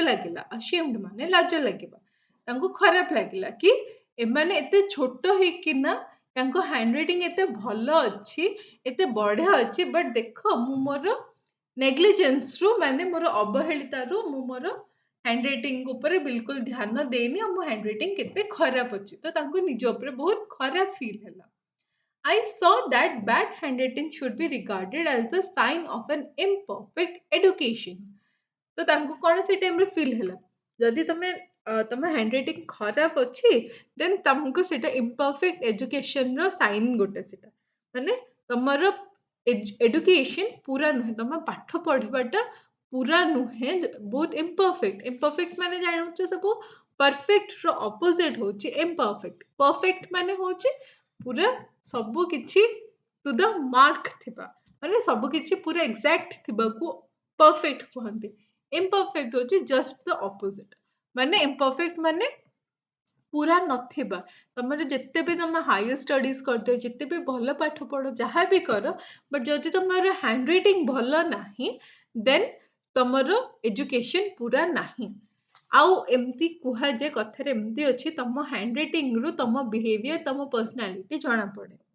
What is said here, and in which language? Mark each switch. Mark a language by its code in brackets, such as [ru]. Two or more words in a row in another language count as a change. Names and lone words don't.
[or] ଲାଗିଲା ashamed ମାନେ ଲାଜ ଲାଗିବା ତାଙ୍କୁ ଖରାପ ଲାଗିଲା କି ଏମାନେ ଏତେ ଛୋଟ ହେଇକିନା ତାଙ୍କ [en] hand writing [or] ଏତେ ଭଲ ଅଛି ଏତେ ବଢିଆ ଅଛି ବଟ୍ ଦେଖ ମୁଁ ମୋର ନେଗ୍ଲିଜେନ୍ସରୁ ମାନେ ମୋର ଅବହେଳିତାରୁ ମୁଁ ମୋର [en] hand writing [or] ଉପରେ ବିଲକୁଲ ଧ୍ୟାନ ଦେଇନି ଆଉ ମୋ [en] hand writing [or] କେତେ ଖରାପ ଅଛି ତ ତାଙ୍କୁ ନିଜ ଉପରେ ବହୁତ ଖରାପ ଫିଲ୍ ହେଲା [en] I saw that bad handwriting should be regarded as the sign of an imperfect education. [or] ତ ତାଙ୍କୁ କଣ ସେ ଟାଇମରେ ଫିଲ୍ ହେଲା ଯଦି ତମେ ତମ [en] hand writing [or] ଖରାପ ଅଛି ଦେନ୍ ତମକୁ ସେଇଟା [en] imperfect educationର [or] ସାଇନ୍ ଗୋଟେ ସେଟା ମାନେ ତମର ଏଡୁକେସନ ପୁରା ନୁହେଁ ତମ ପାଠ ପଢିବାଟା ପୁରା ନୁହେଁ ବହୁତ ଇମ୍ପରଫେକ୍ଟ ମାନେ ଜାଣୁଛ ସବୁ ପରଫେକ୍ଟର ଅପୋଜିଟ୍ ହଉଛି ଇମ୍ପରଫେକ୍ଟ ପରଫେକ୍ଟ ମାନେ ହଉଛି ପୁରା ସବୁ କିଛି [en] to the mark [or] ଥିବା ମାନେ ସବୁ କିଛି ପୁରା ଏକ୍ସାକ୍ଟ ଥିବାକୁ ପରଫେକ୍ଟ କୁହନ୍ତି imperfect ହଉଛି [en] just the opposite [or] ମାନେ imperfect ମାନେ ପୁରା ନଥିବା ତମର ଯେତେ ବି ତମେ [en] higher studies [or] କରିଦିଅ ଯେତେ ବି ଭଲ ପାଠ ପଢ ଯାହା ବି କର ବଟ୍ ଯଦି ତମର [en] hand writing [or] ଭଲ ନାହିଁ ଦେନ୍ ତମର ଏଜୁକେସନ ପୁରା ନାହିଁ ଆଉ ଏମିତି କୁହାଯାଏ କଥାରେ ଏମିତି ଅଛି ତମ [en] hand writingରୁ [or] ତମ ବିହେଭିୟର ତମ ପର୍ସନାଲିଟି ଜଣାପଡେ